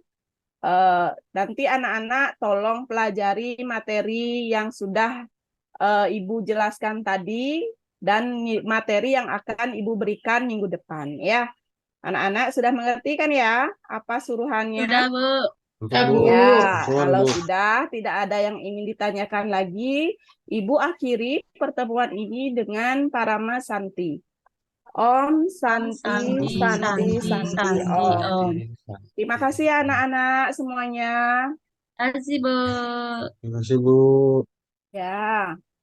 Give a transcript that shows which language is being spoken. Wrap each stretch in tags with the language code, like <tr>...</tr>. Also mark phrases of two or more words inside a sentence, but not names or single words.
<id>Nanti anak-anak tolong pelajari materi yang sudah Ibu jelaskan tadi dan materi yang akan Ibu berikan minggu depan ya. Anak-anak sudah mengerti kan ya apa suruhannya? Sudah Bu. Untuk, Bu. Ya, Betul, kalau Bu. sudah tidak ada yang ingin ditanyakan lagi, Ibu akhiri pertemuan ini dengan Parama Santi.</id> <sa>Om Santi, Santi, Santi, Santi, Santi, Santi, Om. Om.</sa> <id>Terima kasih ya anak-anak semuanya. Terima kasih Bu. Terima kasih, Bu. Ya.</id>